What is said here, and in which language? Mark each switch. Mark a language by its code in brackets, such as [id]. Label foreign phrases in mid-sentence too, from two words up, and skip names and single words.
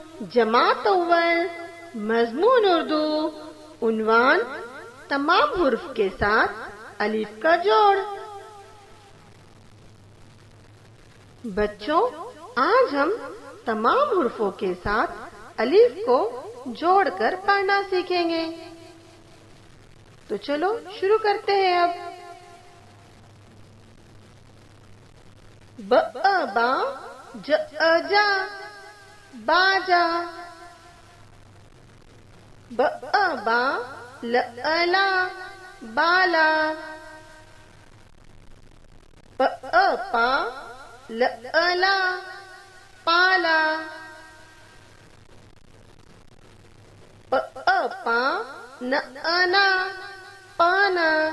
[ur] جماعت اول مضمون اردو عنوان تمام حروف کے ساتھ الف کا جوڑ۔ بچوں، آج ہم تمام حروفوں کے ساتھ الف کو جوڑ کر پڑھنا سیکھیں گے۔ تو چلو شروع کرتے ہیں اب۔ ب با ج جا باجا، ب با ل لا بالا، پ پا ل لا پالا، پ پا ن نا پانا،